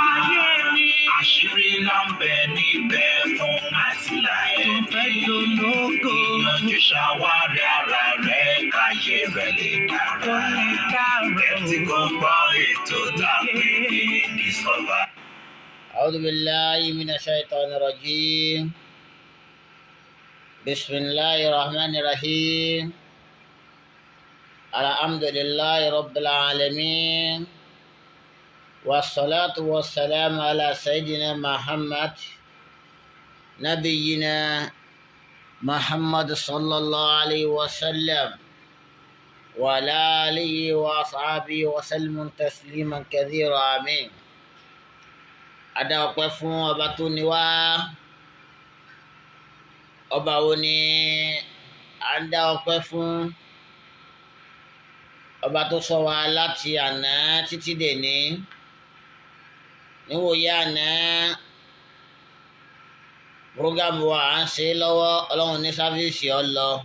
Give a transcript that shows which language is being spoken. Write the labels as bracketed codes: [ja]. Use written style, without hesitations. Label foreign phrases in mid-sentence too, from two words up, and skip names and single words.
[yo] Àṣírí ńlá ń bẹ níbẹ̀ fún àtìlà ẹni. Ìyànjú ṣàwárí ara rẹ káyé rẹ lè dára. Tẹ́tí kò gbọ́ ètò tá a pè ní Discover. [ar] أعوذ بالله من الشيطان الرجيم. بسم الله الرحمن الرحيم. الحمد لله رب العالمين، والصلاة والسلام على سيدنا محمد نبينا محمد صلى الله عليه وسلم وعلى آله وأصحابه وسلم تسليما كثيرا. آمين. [yo] Adá ọpẹ́ fún ọba tó ní wá. Ọba wo ni à ń dá ọpẹ́ fún? Ọba tó sọ wa láti àná títí dèní. Níwòye àná prógámù wa à ń ṣe lọ́wọ́, Ọlọ́run ní sáfíìsì ọlọ.